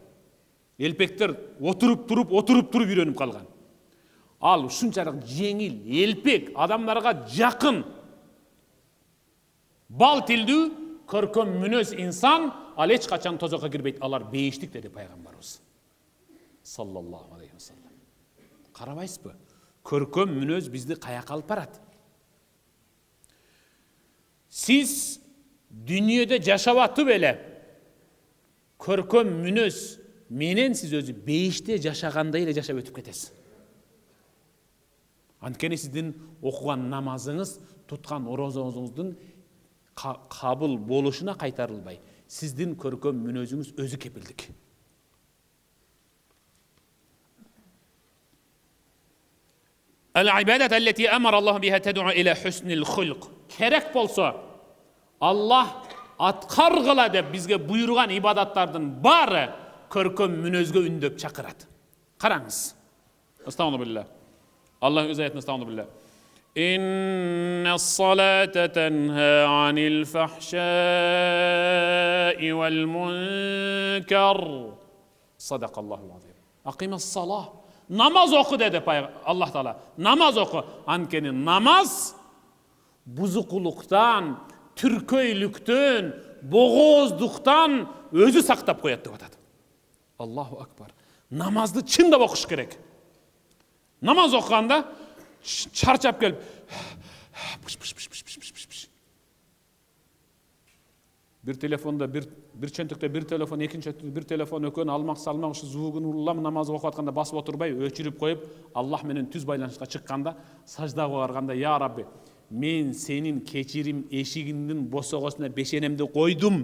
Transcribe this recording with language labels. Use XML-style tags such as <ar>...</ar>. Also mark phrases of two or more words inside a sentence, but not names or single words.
<ky>Элпектер отуруп туруп үйрөнүп калган. Ал ушунчалык жеңил, элпек, адамдарга жакын, бал тилдүү, көркөм мүнөз инсан, ал эч качан тозокко кирбейт. Алар бейиштик деди Пайгамбарыбыз.</ky> <ar>صلى الله عليه وسلم.</ar> <ky>Карабайсызбы? Көркөм мүнөз бизди каяка алып барат? Сиз дүйнөдө жашап атып эле көркөм мүнөз менен сиз өзү бейиште жашагандай эле жашап өтүп кетесиз. Анткени сиздин окуган намазыңыз, туткан орозоңуздун кабыл болушуна кайтарылбай, сиздин көркөм мүнөзүңүз өзү кепилдик.</ky> <ar>العبادات التي أمر الله بها تدعو إلى حسن الخلق.</ar> <ky>Керек болсо, Аллах аткаргыла деп бизге буйруган ибадаттардын баары көркөм мүнөзгө үндөп чакырат. Караңыз. Астагфируллах. Аллах өз аятында астагфируллах.</ky> <ar>إن الصلاة تنهى عن الفحشاء والمنكر. صدق الله العظيم. أقم الصلاة.</ar> <ky>Намаз оқы деді Аллах Таала. Намаз оқы. Анткени намаз бузукулуктан, түркөйлүктөн, богоздуктан өзү сактап коет деп атат.</ky> <ar>الله أكبر.</ar> <ky>Намазды чындап окуш керек. Намаз окуганда чарчап келип бир телефонда бир чөнтөктө бир телефон, экинчи бир телефон экөөнү алмак ушу звугун улам намаз окуп атканда басып отурбай өчүрүп коюп, Аллах менен түз байланышка чыкканда, саждага барганда, я Рабби, мен сенин кечирим эшигиңдин босогосуна бешенемди койдум.</ky>